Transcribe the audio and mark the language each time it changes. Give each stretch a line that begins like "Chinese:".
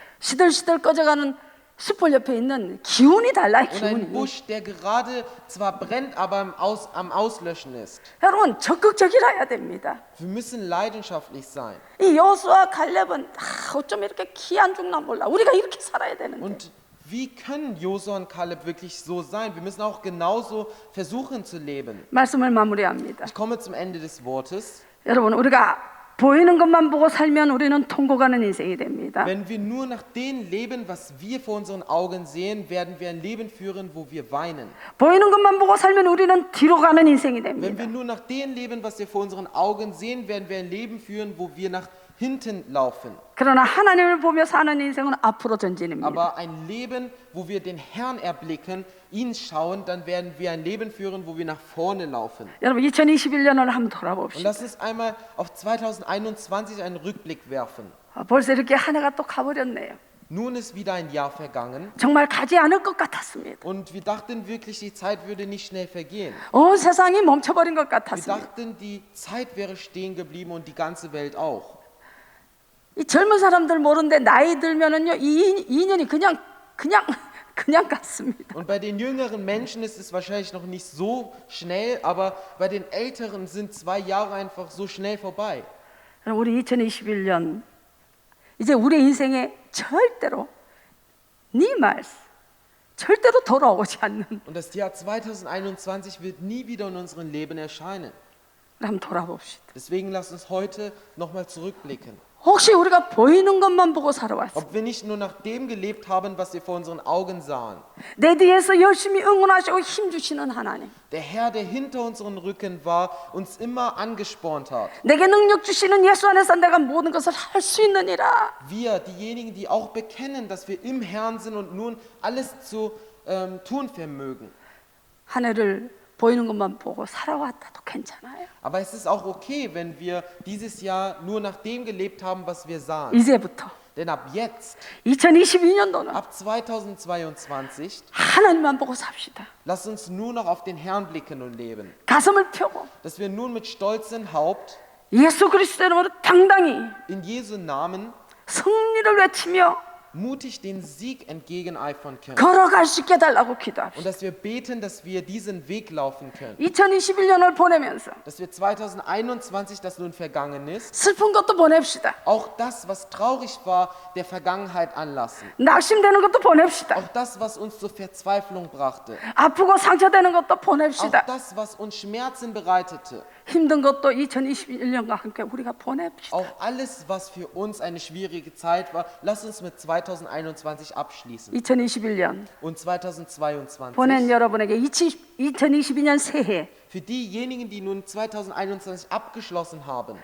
Korean: 시들시들 꺼져가는 숯불 옆에 있는 기운이 달라요.
German: und ein
Korean: 기운이.
German: Busch, der gerade zwar brennt, aber am Auslöschen ist.
Korean: 여러분 적극적이라야 됩니다.
German: Wir müssen leidenschaftlich sein.
Korean: 이 여호수아 갈렙은 어쩜 이렇게 키 안 죽나 몰라. 우리가 이렇게 살아야 되는데.
German: Und wie können Josua und Kaleb wirklich so sein? Wir müssen auch genauso versuchen zu leben.
Korean: 말씀을 마무리합니다.
German: Ich komme zum Ende des Wortes.
Korean: 여러분 우리가 보이는 것만 보고 살면 우리는 통곡하는 인생이 됩니다.
German: Wenn wir nur nach dem leben, was wir vor unseren Augen sehen, werden wir ein Leben führen, wo wir weinen.
Korean: 보이는 것만 보고 살면 우리는 뒤로 가는 인생이
German: Wenn
Korean: 됩니다.
German: wir nur nach dem leben, was wir vor unseren Augen sehen, werden wir ein Leben führen, wo wir nach hinten laufen.
Korean: 그러나 하나님을 보며 사는 인생은 앞으로 전진입니다.
German: Aber ein Leben, wo wir den Herrn erblicken, ihn schauen, dann werden wir ein Leben führen, wo wir nach vorne laufen.
Korean: 여러분 2021년을 한번
German: Und
Korean: 돌아봅시다.
German: lass uns einmal auf 2021 einen Rückblick werfen.
Korean: 벌써 이렇게 한 해가 또 가버렸네요.
German: Nun ist wieder ein Jahr vergangen
Korean: 정말 가지 않을 것 같았습니다.
German: und wir dachten wirklich, die Zeit würde nicht schnell vergehen.
Korean: 온 세상이 멈춰버린 것
German: Wir
Korean: 같았습니다.
German: dachten, die Zeit wäre stehen geblieben und die ganze Welt auch.
Korean: 이 젊은 사람들 모르는데 나이 들면은요 이 2년이 그냥 갔습니다.
German: Und bei den jüngeren Menschen ist es wahrscheinlich noch nicht so schnell, aber bei den älteren sind 2 Jahre einfach so schnell vorbei.
Korean: 우리 2021년 이제 우리 인생에 절대로
German: niemals
Korean: 절대로 돌아오지 않는
German: Und das Jahr 2021 wird nie wieder in unserem Leben erscheinen.
Korean: 한번 돌아봅시다.
German: Deswegen lasst uns heute nochmal zurückblicken.
Korean: 혹시 우리가 보이는 것만 보고 살아왔어?
German: Ob wir nicht nur nach dem gelebt haben, was wir vor unseren Augen sahen.
Korean: 내 뒤에서 열심히 응원하시고 힘 주시는 하나님.
German: Der Herr, der hinter unseren Rücken war, uns immer angespornt hat.
Korean: 내게 능력 주시는 예수 안에서 내가 모든 것을 할 수 있느니라.
German: Wir, diejenigen, die auch bekennen, dass wir im Herrn sind und nun alles zu tun vermögen.
Korean: 한 해를 보이는 것만 보고 살아왔다도 괜찮아요.
German: Aber es ist auch okay, wenn wir dieses Jahr nur nach dem gelebt haben, was wir sahen.
Korean: 이제부터
German: Denn ab jetzt,
Korean: 2022년도는
German: ab 2022,
Korean: 하나님만 보고 삽시다.
German: lasst uns nur noch auf den Herrn blicken und leben.
Korean: 가슴을 펴고
German: Dass wir nun mit stolzem Haupt
Korean: 예수 그리스도의 이름으로 당당히
German: in Jesu Namen
Korean: 승리를 외치며
German: mutig den Sieg entgegeneifern können.
Korean: 걸어갈 수 있게 해달라고
German: Und
Korean: 기도합시다.
German: dass wir beten, dass wir diesen Weg laufen können.
Korean: 2021년을 보내면서
German: Dass wir 2021, das nun vergangen ist,
Korean: 슬픈 것도 보냅시다.
German: auch das, was traurig war, der Vergangenheit anlassen.
Korean: 낙심되는 것도 보냅시다.
German: Auch das, was uns zur Verzweiflung brachte.
Korean: 아프고 상처되는 것도
German: Auch
Korean: 보냅시다.
German: das, was uns Schmerzen bereitete.
Korean: 힘든 것도 2021년과 함께 우리가 보냅시다.
German: Auch alles, was für uns eine schwierige Zeit war, lass uns mit 2021 abschließen.
Korean: 2021년
German: Und 2022.
Korean: 보낸 여러분에게 2022년 새해
German: Für diejenigen, die nun 2021 abgeschlossen haben